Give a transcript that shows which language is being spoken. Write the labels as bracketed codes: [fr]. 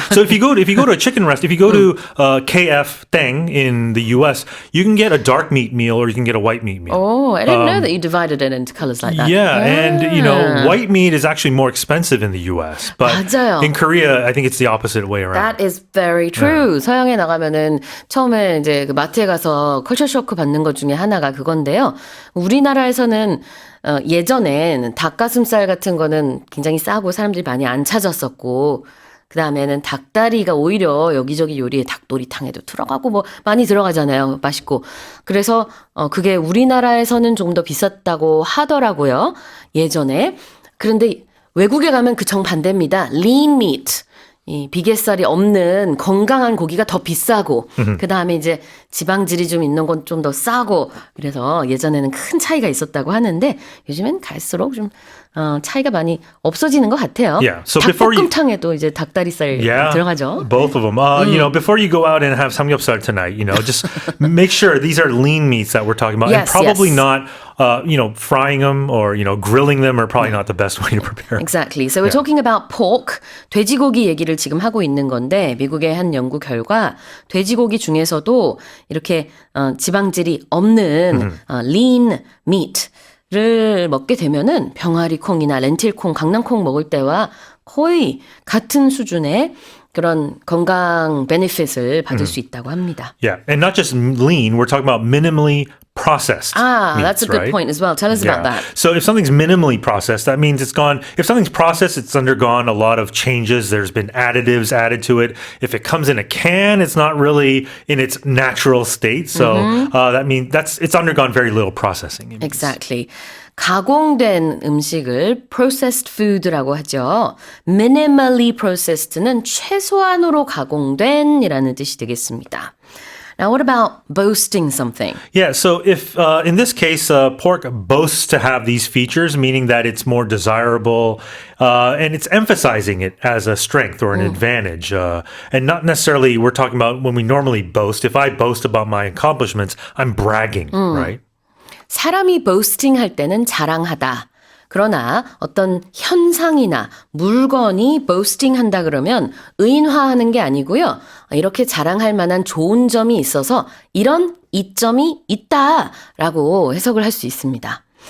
[en] So if you go to a chicken rest, if you go to KF Thang in the US, you can get a dark meat meal or you can get a white meat meal. Oh, I didn't know that you divided it into colors like that. Yeah, and white meat is actually more expensive in the US, but [ko] 맞아요. [en] in Korea, I think it's the opposite way around. That is very true. [ko] 서양에 나가면은 처음에 이제 그 마트에 가서 컬처 쇼크 받는 것 중에 하나가 그건데요. 우리나라에서는 예전엔 닭가슴살 같은 거는 굉장히 싸고 사람들이 많이 안 찾았었고 그 다음에는 닭다리가 오히려 여기저기 요리에 닭도리탕에도 들어가고 뭐 많이 들어가잖아요. 맛있고. 그래서 그게 우리나라에서는 조금 더 비쌌다고 하더라고요. 예전에. 그런데 외국에 가면 그 정반대입니다. [en] lean meat. [ko] 이 비계살이 없는 건강한 고기가 더 비싸고 그 다음에 이제 지방질이 좀 있는 건 좀 더 싸고 그래서 예전에는 큰 차이가 있었다고 하는데 요즘엔 갈수록 좀 차이가 많이 없어지는 것 같아요. [en] Yeah. So [ko] 닭볶음탕에도 이제 닭다리살 들어가죠. [en] Both of them. Before you go out and have samgyeopsal tonight, just make sure these are lean meats that we're talking about, and probably not. Frying them or, grilling them are probably not the best way to prepare. Exactly. So we're talking about pork. [ko] 돼지고기 얘기를 지금 하고 있는 건데 미국의 한 연구 결과 돼지고기 중에서도 이렇게 지방질이 없는 lean meat를 먹게 되면은 병아리 콩이나 렌틸 콩, 강낭콩 먹을 때와 거의 같은 수준의 그런 건강 베네핏을 받을 수 있다고 합니다. [en] Yeah, and not just lean, we're talking about minimally processed meats, that's a good point as well. Tell us about that. So if something's minimally processed, that means if something's processed, it's undergone a lot of changes. There's been additives added to it. If it comes in a can, it's not really in its natural state. So that means it's undergone very little processing. Exactly. [ko] 가공된 음식을 processed food라고 하죠. minimally processed는 최소한으로 가공된이라는 뜻이 되겠습니다. [en] Now, what about boasting something? Yeah, so if in this case, pork boasts to have these features, meaning that it's more desirable, and it's emphasizing it as a strength or an advantage, and not necessarily we're talking about when we normally boast. If I boast about my accomplishments, I'm bragging, right? [ko] 사람이 boasting 할 때는 자랑하다. 그러나 어떤 현상이나 물건이 boasting 한다 그러면 의인화하는 게 아니고요. 이렇게 자랑할 만한 좋은 점이 있어서 이런 이점이 있다라고 해석을 할 수 있습니다.